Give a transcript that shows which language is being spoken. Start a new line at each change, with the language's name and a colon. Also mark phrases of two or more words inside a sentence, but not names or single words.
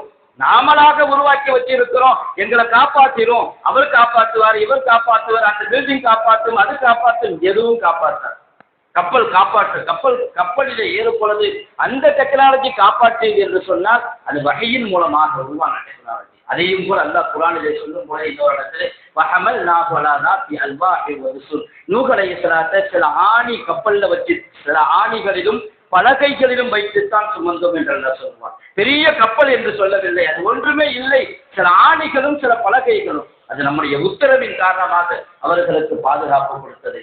Tamil: நாமளாக உருவாக்கி வச்சிருக்கிறோம், எங்களை காப்பாற்றிரும், அவர் காப்பாற்றுவார், இவர் காப்பாற்றுவார், அந்த பில்டிங் காப்பாற்றும், அது காப்பாற்றும், எதுவும் காப்பாற்றார். கப்பல் காப்பாற்று, கப்பலிலே ஏறும் பொழுது அந்த டெக்னாலஜி காப்பாற்றியது என்று சொன்னால் அது வகையின் மூலமாக உருவான டெக்னாலஜி. அதையும் கூட அல்லாஹ் குர்ஆனிலே சொல்லும் போது இன்னொரு இடத்துல
Arabic: وحملناه على ذات الألواح والرسل,
Tamil: நூஹ் அலைஹிஸ்ஸலாத்தை சில ஆணி கப்பல்ல வச்சு, சில ஆணிகளிலும் பலகைகளிலும் வைத்துத்தான் சுமந்தோம் என்று அல்லாஹ் சொல்வார். பெரிய கப்பல் என்று சொல்லவில்லை, அது ஒன்றுமே இல்லை, சில ஆணிகளும் சில பலகைகளும். அது நம்முடைய உத்தரவின் காரணமாக அவர்களுக்கு பாதுகாப்பு கொடுத்தது.